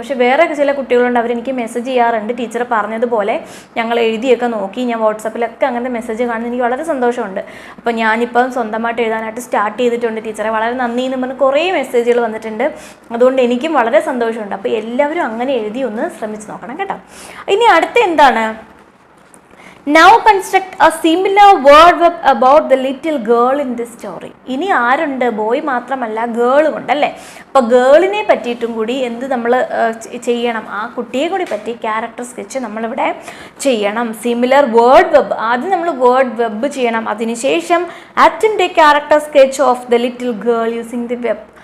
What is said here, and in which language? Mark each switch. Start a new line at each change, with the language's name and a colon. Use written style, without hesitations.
Malayalam: പക്ഷേ വേറെ ചില കുട്ടികളുണ്ട്, അവരെനിക്ക് മെസ്സേജ് ചെയ്യാറുണ്ട്, ടീച്ചർ പറഞ്ഞതുപോലെ ഞങ്ങൾ എഴുതിയൊക്കെ നോക്കി. ഞാൻ വാട്സപ്പിലൊക്കെ അങ്ങനത്തെ മെസ്സേജ് കാണുന്നത് എനിക്ക് വളരെ സന്തോഷമുണ്ട്. അപ്പോൾ ഞാനിപ്പം സ്വന്തമായിട്ട് എഴുതാനായിട്ട് സ്റ്റാർട്ട് ചെയ്തിട്ടുണ്ട് ടീച്ചറെ, വളരെ നന്ദി എന്ന് പറഞ്ഞ് കുറേ മെസ്സേജുകൾ വന്നിട്ടുണ്ട്. അതുകൊണ്ട് എനിക്കും വളരെ സന്തോഷമുണ്ട്. അപ്പോൾ എല്ലാവരും അങ്ങനെ എഴുതി ഒന്ന് ശ്രമിച്ച് നോക്കണം കേട്ടോ. ഇനി അടുത്ത എന്താണ്?
English: Now construct a similar word web about the little girl in this story.
Malayalam: ഇനി ആരുണ്ട്? ബോയ് മാത്രമല്ല ഗേളും ഉണ്ടല്ലേ. അപ്പോൾ ഗേളിനെ പറ്റിയിട്ടും കൂടി എന്ത് നമ്മൾ ചെയ്യണം? ആ കുട്ടിയെ കൂടി പറ്റി ക്യാരക്ടർ സ്കെച്ച് നമ്മളിവിടെ ചെയ്യണം. സിമിലർ വേർഡ് വെബ്, ആദ്യം നമ്മൾ വേർഡ് വെബ് ചെയ്യണം. അതിനുശേഷം
English: attempt a character sketch of the little girl using the web.